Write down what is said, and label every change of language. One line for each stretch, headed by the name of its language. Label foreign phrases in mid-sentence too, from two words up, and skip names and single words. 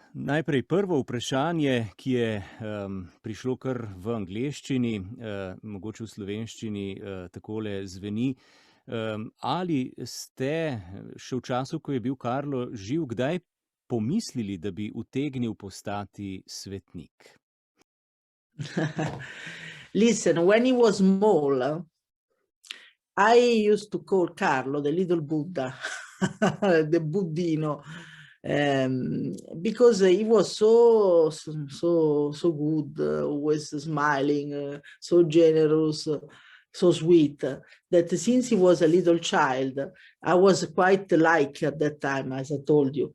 Slovenian: Najprej prvo vprašanje, ki je prišlo kar v angleščini, mogoče v slovenščini takole zveni. Ali ste še v času, ko je bil Carlo živ, kdaj pomislili, da bi utegnil postati svetnik?
English: Listen, when he was small, I used to call Carlo the little Buddha, the Buddino, because he was so good, always smiling, so generous, so sweet, that since he was a little child, I was quite like at that time, as I told you.